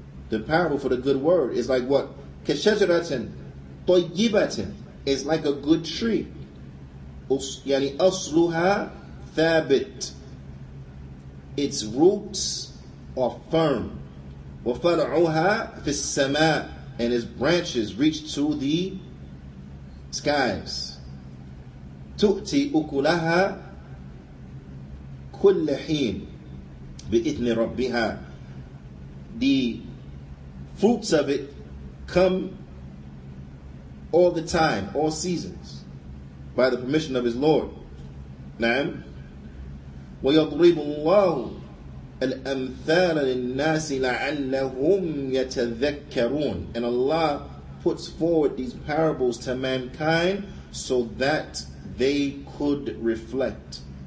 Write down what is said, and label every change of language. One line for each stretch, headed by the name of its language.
English: The parable for the good word is like what?
Arabic: كشجرة طيبة,
English: is like a good tree.
Arabic: أصلها ثابت,
English: its roots are firm.
Arabic: وفرعها في السماء,
English: and its branches reach to the skies.
Arabic: تؤتي أكلها كل حين بإذن ربها.
English: The fruits of it come all the time, all seasons, by the permission of his Lord.
Arabic: نعم. ويضرب الله الأمثال للناس لعلهم يتذكرون.
English: And Allah puts forward these parables to mankind so that they could reflect.